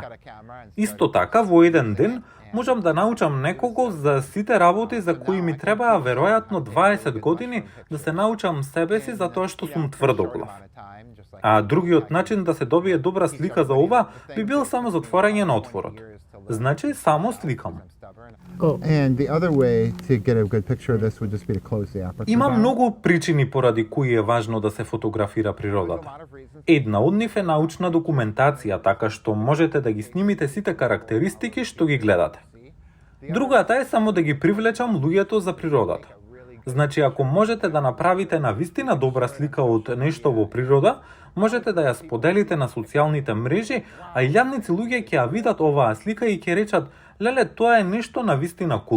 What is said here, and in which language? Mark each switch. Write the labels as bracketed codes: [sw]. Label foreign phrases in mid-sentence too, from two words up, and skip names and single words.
[mk] Исто така, во еден ден, можам да научам некого за сите работи за кои ми требаа веројатно 20 години да се научам себе си затоа што сум тврдоглав. А другиот начин да се добие добра слика за ова би бил само затворање на отворот. Значи, само сликам. [en] And the other way to get a good picture of this would just be to close the aperture. [mk] Има [en] down. [mk] многу причини поради кои е важно да се фотографира природата. Една од нив е научна документација, така што можете да ги снимите сите карактеристики што ги гледате. Другата е само да ги привлечам луѓето за природата. Значи, ако можете да направите навистина добра слика од нешто во природа, можете да ја споделите на социјалните мрежи, а илјадници луѓе ќе ја видат оваа слика и ќе речат: "Леле, тоа е нешто навистина кул.